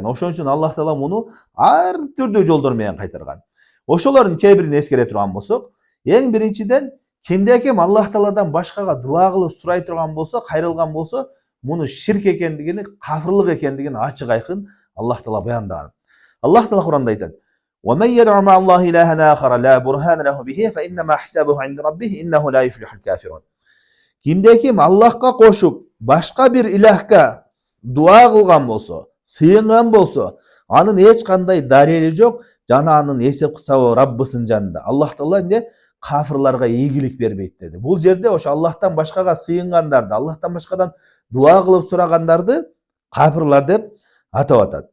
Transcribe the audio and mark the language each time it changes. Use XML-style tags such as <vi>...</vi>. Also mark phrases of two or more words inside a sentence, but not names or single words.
<ky>Ошон үчүн Аллах Таала муну ар түрдүү жолдор менен кайтарган. Ошолордун кээ бирин эскере турган болсок, эң биринчиден кимде ким Аллах Тааладан башкага дуа кылып сурай турган болсо, кайрылган болсо, муну ширк экендигини, кафырлык экендигин ачык айкын Аллах Таала баяндаган. Аллах Таала Куранда айтат:</ky> <ar>ومن يدع مع الله إلها آخر لا برهان له به فإنما حسابه عند ربه إنه لا يفلح الكافرون.</ar> <ky>Кимде ким Аллахка кошуп башка бир илахка дуа кылган болсо, сыйынган болсо, анын эч кандай далили жок жана анын эсеп кысабы Раббысынын жанында. Аллах Таала эмне кафырларга ийгилик бербейт деди. Бул жерде ошо Аллахтан башкага сыйынгандарды, Аллахтан башкадан дуа кылып сурагандарды кафырлар деп атап атат.</ky>